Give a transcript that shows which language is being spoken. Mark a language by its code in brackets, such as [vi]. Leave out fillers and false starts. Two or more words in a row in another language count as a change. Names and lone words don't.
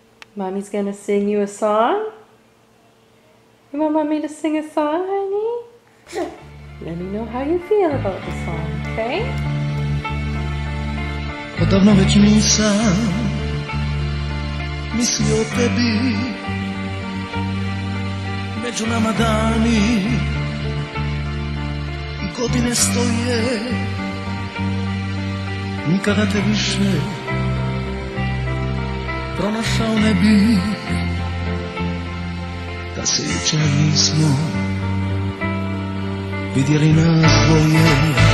[en] Mommy's going to sing you a song. You want Mommy to sing a song, honey? Let me know how you feel about the song, okay? [hr] Odavno već nisam mislio o tebi, među nama dani i godine stoje, nikada te više pronašao ne bi, da se jučer nismo vidjeli nas dvoje.